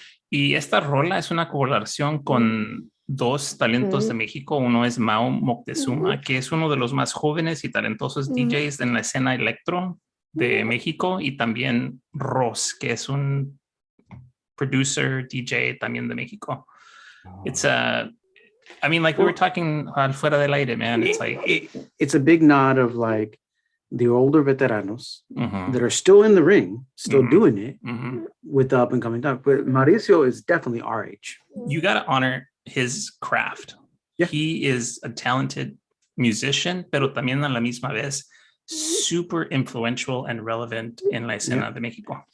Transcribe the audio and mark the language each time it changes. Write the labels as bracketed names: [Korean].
[Spanish] Y esta rola es una colaboración con dos talentos de México. Uno es Mao Moctezuma, que es uno de los más jóvenes y talentosos DJs en la escena electro de México, y también Ross, que es un producer, DJ también de México. [English] It's a, I mean, like we were talking [Spanish] al fuera del aire, [English] man. It's like it's a big nod of like the older veteranos that are still in the ring, still doing it with the up and coming talk. But Mauricio is definitely our age. You got to honor his craft. Yeah. He is a talented musician, [Spanish] pero también a la misma vez [English] super influential and relevant [Spanish] en la escena de México.